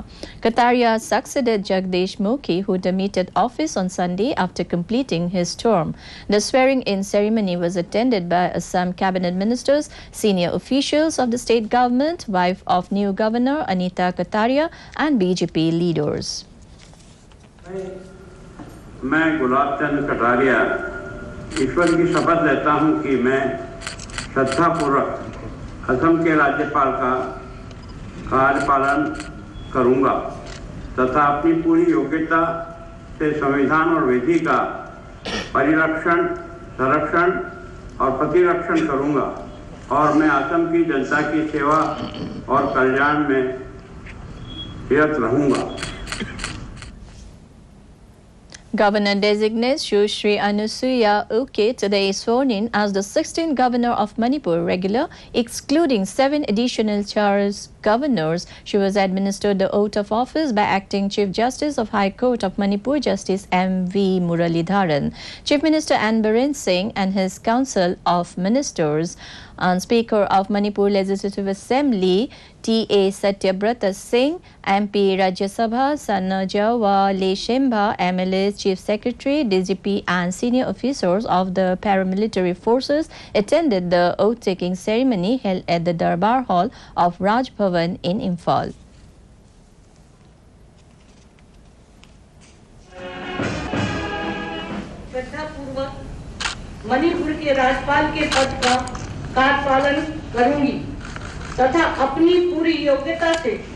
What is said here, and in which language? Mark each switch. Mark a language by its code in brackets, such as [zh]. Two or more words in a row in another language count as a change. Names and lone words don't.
[en] Kataria succeeded Jagdish Mukhi, who demitted office on Sunday after completing his term. The swearing-in ceremony was attended by Assam cabinet ministers, senior officials of the state government, wife of new governor Anita Kataria, and BJP leaders. [hi] मैं गुलाबचंद कटारिया ईश्वर की शपथ लेता हूं कि मैं श्रद्धापूर्वक असम के राज्यपाल का कार्यपालन करूंगा तथा अपनी पूरी योग्यता से संविधान और विधि का परिरक्षण, संरक्षण और प्रतिरक्षण करूंगा और मैं असम की जनता की सेवा और कल्याण में निरत रहूंगा. [en] Governor-designate Sushri Anusuya Uke today is sworn in as the 16th Governor of Manipur regular, excluding 7 additional charge governors. She was administered the oath of office by Acting Chief Justice of High Court of Manipur, Justice M.V. Muralidharan. Chief Minister N. Biren Singh and his Council of Ministers and Speaker of Manipur Legislative Assembly T.A. Satyabrata Singh, MP Rajya Sabha Sanajawa Leshemba, MLA, Chief Secretary, DGP and senior officers of the paramilitary forces attended the oath-taking ceremony held at the Darbar Hall of Raj Bhavan in Imphal. [hi] मणिपुर के राज्यपाल के पद का कार्यपालन करूंगी तथा अपनी पूरी योग्यता से